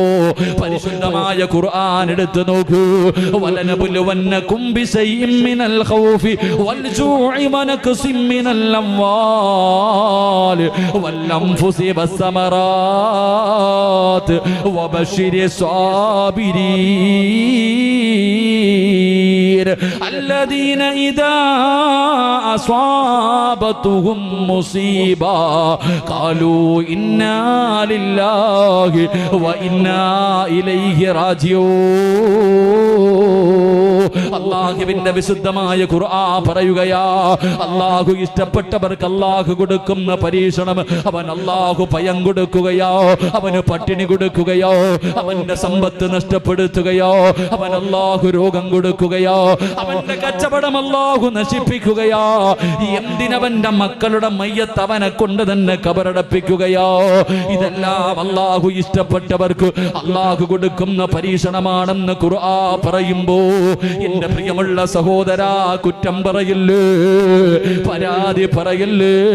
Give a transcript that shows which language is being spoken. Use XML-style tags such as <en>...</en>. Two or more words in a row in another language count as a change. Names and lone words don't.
<ml>പരിശുദ്ധമായ ഖുർആൻ എടുത്തു നോക്കൂ.</ml> <ar>ولنبلونكم بشيء من الخوف والجوع ونقص من الأموال والأنفس والثمرات وبشر സാബിരീൻ الذين إذا أصابتهم مصيبة قالوا إنا لله وإنا إليه راجعون.</ar> <ml>അല്ലാഹുവിന്റെ വിശുദ്ധമായ ഖുർആൻ പറയുകയാ, അല്ലാഹു ഇഷ്ടപ്പെട്ടവർക്ക് അല്ലാഹു കൊടുക്കുന്ന പരീക്ഷണം, അവൻ അല്ലാഹു ഭയം കൊടുക്കുകയോ, അവന് പട്ടിണി കൊടുക്കുകയോ, അവന്റെ സമ്പത്ത് നഷ്ടപ്പെടുത്തുകയോ, അവൻ അല്ലാഹു രോഗം കൊടുക്കുകയോ, അവന്റെ കച്ചവടം അല്ലാഹു നശിപ്പിക്കുകയോ, എന്തിനവന്റെ മക്കളുടെ മയ്യത്ത് അവനെ കൊണ്ട് തന്നെ കബറടപ്പിക്കുകയോ, ഇതെല്ലാം അല്ലാഹു ഇഷ്ടപ്പെട്ടവർക്ക് അല്ലാഹു കൊടുക്കുന്ന പരീക്ഷണമാണെന്ന് ഖുർആൻ പറയുമ്പോ എന്റെ പ്രിയമുള്ള സഹോദരാ, കുറ്റം പറയില്ലേ, പരാതി പറയില്ലേ.</ml>